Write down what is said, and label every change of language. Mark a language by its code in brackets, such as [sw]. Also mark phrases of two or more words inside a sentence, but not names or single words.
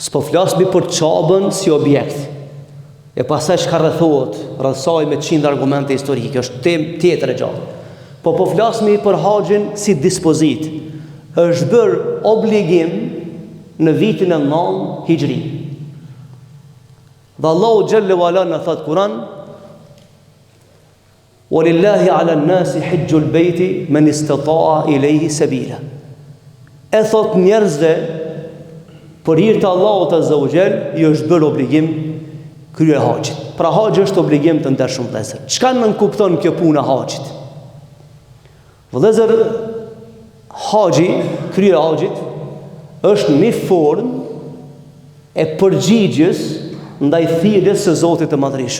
[sq] S'po flasmi për çabën si objekt. E pastaj çka rrethohet, rrethsoj me 100 argumente historike, është temë tjetër e gjatë. Po flasmi për haxhin si dispozit. Është bërë obligim në vitin e 9 Hijri. Dhe Allahu [ar] جل وعلا [sq] në thot Kur'an: [ar] "ولله على الناس حج البيت من استطاع إليه سبيلا." [sq] E thot njerëzve, për hir të Allahut [ar] عز وجل, [sq] i është bërë obligim krye haxhit. Pra haxhi është obligim të ndershëm vëllezër. Çka nënkupton kjo punë e haxhit? Vëllezër, haxhi, krye haxhit është një formë e përgjigjes ndaj thirrjes së Zotit të Madhërisht.